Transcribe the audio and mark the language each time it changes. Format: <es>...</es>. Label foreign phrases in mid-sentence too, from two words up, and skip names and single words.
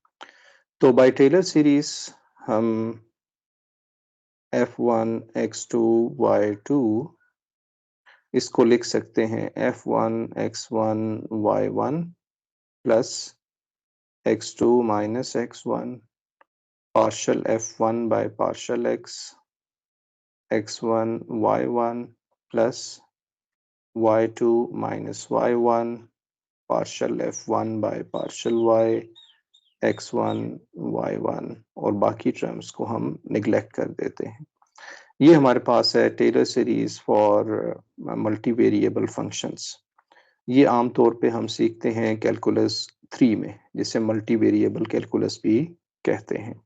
<hi>तो</hi> <en>by Taylor series</en> <hi>हम f1 x2 y2 इसको लिख सकते हैं f1 x1 y1</hi> <en>plus x2 minus x1 partial f1 by partial x1 y1 plus y2 minus y1 partial f1 by partial y x1 y1</en> <hi>और बाकी टर्म्स को हम निगलेक्ट कर देते हैं। ये हमारे पास है</hi> <en>Taylor series for multi variable functions.</en> <hi>ये आमतौर पे हम सीखते हैं कैलकुलस 3 में, जिसे</hi> <en>multi variable calculus</en> <hi>भी कहते हैं।</hi>